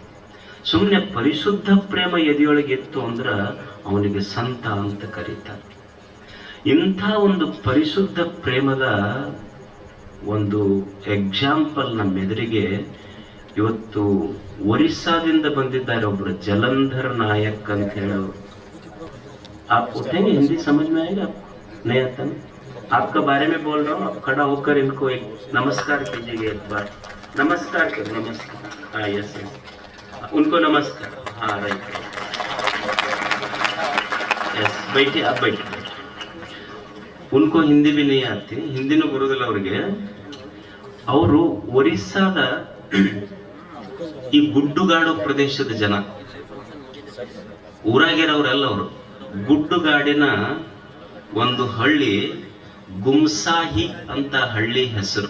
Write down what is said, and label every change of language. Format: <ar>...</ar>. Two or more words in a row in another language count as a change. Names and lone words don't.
<kn>ಸುಮ್ಮನೆ ಪರಿಶುದ್ಧ ಪ್ರೇಮ ಎದೆಯೊಳಗೆ ಇತ್ತು ಅಂದ್ರ ಅವನಿಗೆ ಸಂತ ಅಂತ ಕರೀತಾರೆ. ಇಂಥ ಒಂದು ಪರಿಶುದ್ಧ ಪ್ರೇಮದ ಒಂದು ಎಕ್ಸಾಂಪಲ್ ನಮ್ಮ ಎದುರಿಗೆ ಇವತ್ತು ಒರಿಸ್ಸಾದಿಂದ ಬಂದಿದ್ದಾರೆ ಒಬ್ರು, ಜಲಂಧರ್ ನಾಯಕ್ ಅಂತ ಹೇಳೋರು.</kn> <hi>आप उठेंगे? हिंदी समझ में आएगा? नहीं आता ना? आपका बारे में बोल रहा हूँ, आप खड़ा होकर इनको एक नमस्कार कीजिएगा एक बार. नमस्कार करो, नमस्कार. हाँ</hi> <en>yes yes,</en> <hi>उनको नमस्कार. हाँ</hi> <en>right yes,</en> <hi>बैठिए आप बैठिए. उनको हिंदी भी नहीं आती,</hi> <kn>ಹಿಂದಿನೂ ಬರುವುದಿಲ್ಲ ಅವ್ರಿಗೆ. ಅವರು ಒರಿಸ್ಸಾದ ಈ ಗುಡ್ಡುಗಾಡು ಪ್ರದೇಶದ ಜನ, ಊರಾಗಿರೋರೆಲ್ಲ ಅವರು. ಗುಡ್ಡುಗಾಡಿನ ಒಂದು ಹಳ್ಳಿ ಗುಮ್ಸಾಹಿ ಅಂತ ಹಳ್ಳಿ ಹೆಸರು.</kn>